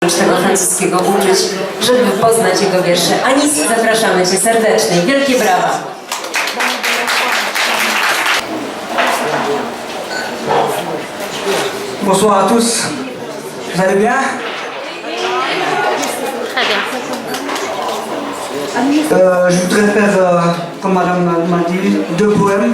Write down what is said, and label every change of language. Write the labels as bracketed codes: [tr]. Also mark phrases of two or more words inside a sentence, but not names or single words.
[pl] już tego francuskiego uczyć, żeby poznać jego wiersze. Anis, zapraszamy Cię serdecznie. Wielkie brawa. [fr] Bonsoir à tous, vous allez bien? Très bien. Je voudrais faire, comme madame m'a dit, 2 poèmes.